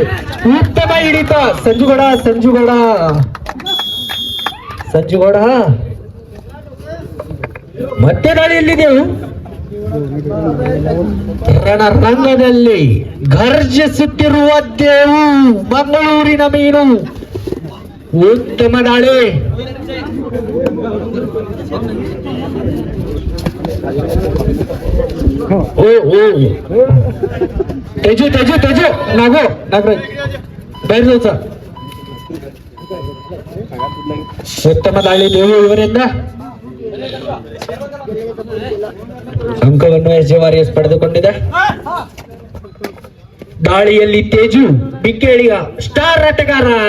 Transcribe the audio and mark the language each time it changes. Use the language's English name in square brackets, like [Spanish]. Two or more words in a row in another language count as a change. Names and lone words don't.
[Kannada] ಉತ್ತಮ ಹಿಡಿತ ಸಂಜುಗೌಡ. ಮತ್ತೆ ದಾಳಿಯಲ್ಲಿದ್ದೆವು. ರಣರಂಗದಲ್ಲಿ ಘರ್ಜಿಸುತ್ತಿರುವ ದೇವು, ಮಂಗಳೂರಿನ ಮೀನು. ಉತ್ತಮ ದಾಳಿ. [Marathi] तेजू नागराज बाहेर जायचा. [Kannada] ಉತ್ತಮ ದಾಳಿ ದೇವು ಇವರಿಂದ. ಅಂಕವನ್ನು SJ ವಾರಿಯರ್ಸ್ ಪಡೆದುಕೊಂಡಿದೆ. ದಾಳಿಯಲ್ಲಿ ತೇಜು ಬಿಕ್ಕೇಳಿಯ ಸ್ಟಾರ್ ಆಟಗಾರ.